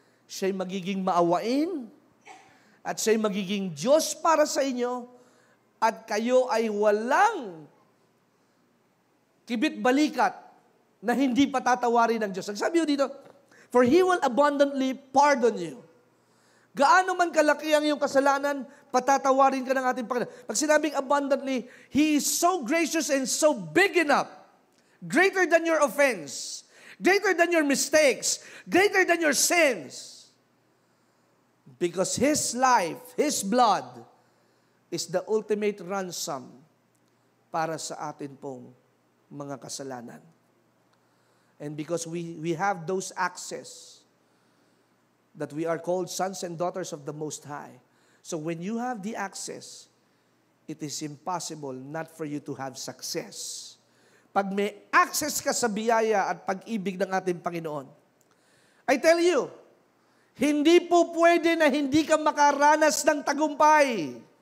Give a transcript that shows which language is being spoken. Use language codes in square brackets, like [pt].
[tl] Siya'y magiging maawain at siya'y magiging Diyos para sa inyo at kayo ay walang kibit-balikat na hindi patatawarin ng Diyos. Ang sabi dito, for He will abundantly pardon you. Gaano man kalaki ang iyong kasalanan, patatawarin ka ng ating Panginoon. Pag sinabing [en] abundantly, He is so gracious and so big enough, greater than your offense, greater than your mistakes, greater than your sins. Because His life, His blood, is the ultimate ransom [tl] para sa atin pong mga kasalanan. [en] And because we have those access, that we are called sons and daughters of the Most High. So when you have the access, it is impossible not for you to have success. [tl] Pag may access ka sa biyaya at pag-ibig ng ating Panginoon, [en] I tell you, [tl] hindi po pwede na hindi ka makaranas ng tagumpay.